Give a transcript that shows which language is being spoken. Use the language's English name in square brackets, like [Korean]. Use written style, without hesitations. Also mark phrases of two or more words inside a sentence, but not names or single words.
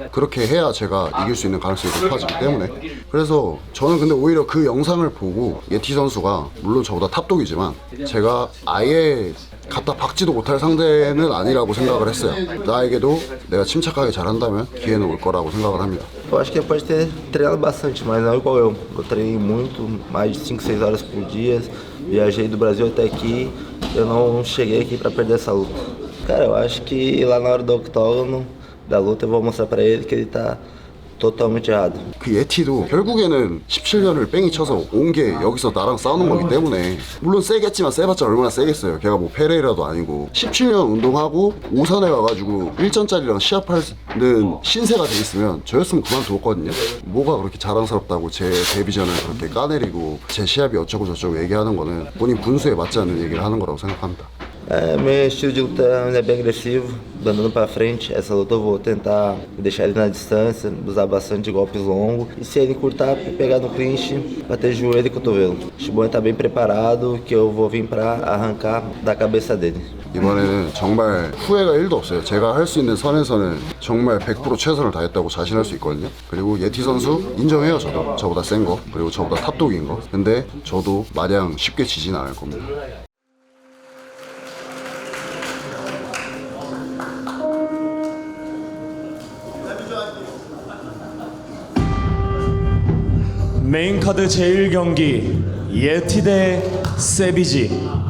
[Korean] 그렇게 해야 제가 이길 수 있는 가능성이 높아지기 때문에. 그래서 저는 근데 오히려 그 영상을 보고 예티 선수가 물론 저보다 탑독이지만 제가 아예 갖다 박지도 못할 상대는 아니라고 생각을 했어요. 나에게도 내가 침착하게 잘한다면 기회는 올 거라고 생각을 합니다. [Portuguese] Eu acho que ele pode ter treinado bastante, mas não igual eu. Eu treinei muito, mais de 5, 6 horas por dia, viajei do Brasil até aqui, eu não cheguei aqui para perder essa luta. Cara, eu acho que lá na hora do octógono da luta eu vou mostrar pra ele que ele tá totalmente errado. [Korean] 그 예티도 결국에는 17년을 뺑이 쳐서 온 게 여기서 나랑 싸우는 거기 때문에 물론 세겠지만 세봤자 얼마나 세겠어요. 걔가 뭐 페레이라도 아니고 17년 운동하고 오산에 가가지고 1전짜리랑 시합하는 신세가 돼 있으면 저였으면 그만두었거든요. 뭐가 그렇게 자랑스럽다고 제 데뷔전을 그렇게 까내리고 제 시합이 어쩌고 저쩌고 얘기하는 거는 본인 분수에 맞지 않는 얘기를 하는 거라고 생각합니다. [Portuguese] Meu estilo de luta é bem agressivo, andando pra frente. Essa luta eu vou tentar deixar ele na distância, usar bastante golpes longos. E se ele encurtar, pegar no clinch, bater joelho e cotovelo. O Shibone tá bem preparado, que eu vou vir pra arrancar da cabeça dele. [Korean] 이번에는 정말 후회가 1도 없어요. 제가 할 수 있는 선에서는 정말 100% 최선을 다했다고 자신할 수 있거든요. 그리고 예티 선수 인정해요. 저도 저보다 센 거, 그리고 저보다 탑독인 거. 근데 저도 마냥 쉽게 지진 않을 겁니다. 메인카드 제1경기 예티 대 세비지.